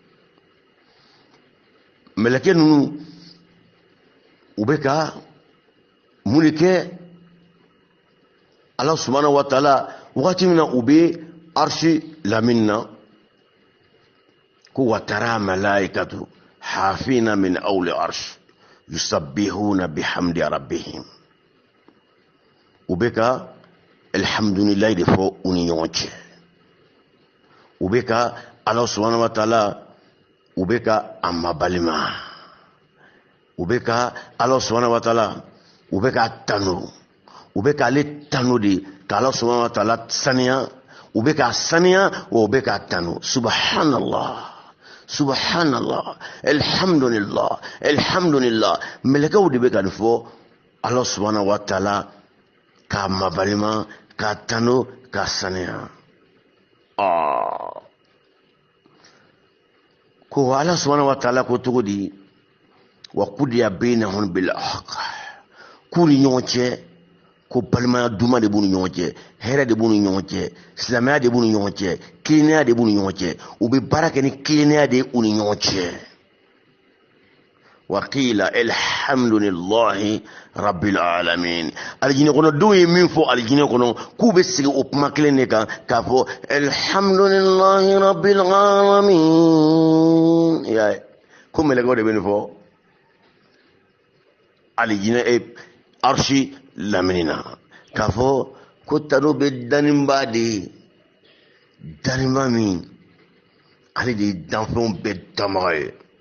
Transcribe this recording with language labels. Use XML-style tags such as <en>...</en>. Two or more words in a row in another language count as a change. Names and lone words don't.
<bm>mɛlɛkɛ ninnu u bɛ ka mun de kɛ ala</bm> <ar>سبحانه وتعالى</ar> <bm>wagati min na u bɛ arshi lamini na ko</bm> <ar>وترى الملائكة حافين من حول العرش يسبحون بحمد ربهم</ar> <bm>u bɛ ka alhamdulilayi de fɔ u ni ɲɔgɔn cɛ u bɛ ka ala</bm> <ar>سبحانه وتعالى</ar> <bm>u bɛ ka a mabalima u bɛ ka ala</bm> <ar>سبحانه وتعالى</ar> <bm>u bɛ ka tanu u bɛ ka ale tanu de ka ala</bm> <ar>سبحانه وتعالى</ar> <bm>saniya u bɛ ka saniya wa u bɛ ka tanu</bm> <ar>سبحان الله سبحان الله الحمد لله الحمد لله</ar> <bm>mɛlɛkɛw de bɛ ka nin fɔ ala</bm> <ar>سبحانه وتعالى</ar> <bm>ka mabalima ka tanu ka saniya ko ala</bm> <ar>سبحانه وتعالى</ar> <bm>ko cogo di</bm> <ar>وقضي بينهم بالحق</ar> <bm>k'u ni ɲɔgɔn cɛ ko balimaya duman de b'u ni ɲɔgɔn cɛ hɛrɛ de b'u ni ɲɔgɔn cɛ silamɛya de b'u ni ɲɔgɔn cɛ kilennenya de b'u ni ɲɔgɔn cɛ u bɛ baara kɛ ni kilennenya de ye u ni ɲɔgɔn cɛ</bm> <ar>وقيل الحمد لله رب العالمين</ar> <bm>alijinɛ kɔnɔdenw ye min fɔ alijinɛ kɔnɔ k'u bɛ sigi o kuma kelen de kan k'a fɔ</bm> <ar>الحمد لله رب</ar> <bm>alamin ya ko mɛlɛkɛw de bɛ nin fɔ alijinɛ arshi laminina k'a fɔ ko tano bɛ daninba de ye daninba min ale de ye danfɛnw bɛɛ damaga ye</bm>